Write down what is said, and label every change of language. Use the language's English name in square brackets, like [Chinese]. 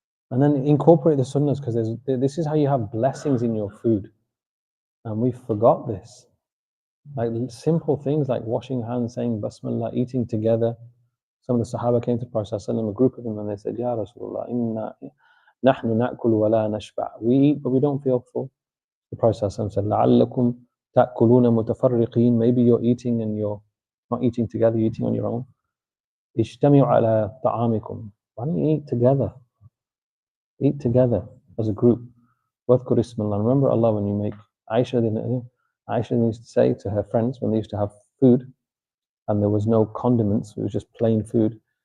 [English] And then incorporate the sunnahs, because this is how you have blessings in your food. And we forgot this. Like simple things like washing hands, saying Basmillah, eating together. Some of the Sahaba came to Prophet ﷺ, a group of them, and they said, Ya Rasulullah, [Arabic] inna nahnu na'kul wa la nashba'. [English] We eat, but we don't feel full. The Prophet ﷺ said, [Arabic] لَعَلَّكُمْ تَأْكُلُونَ مُتَفَرِّقِينَ. [English] Maybe you're eating and you're not eating together, you're eating on your own. [Arabic] اجتمعوا على طعامكم. [English] Why don't you eat together? Eat together as a group. [Arabic] وَاذْكُرِ اسْمَ اللَّهِ. [English] Remember Allah when you make. Aisha used to say to her friends when they used to have food and there was no condiments, it was just plain food.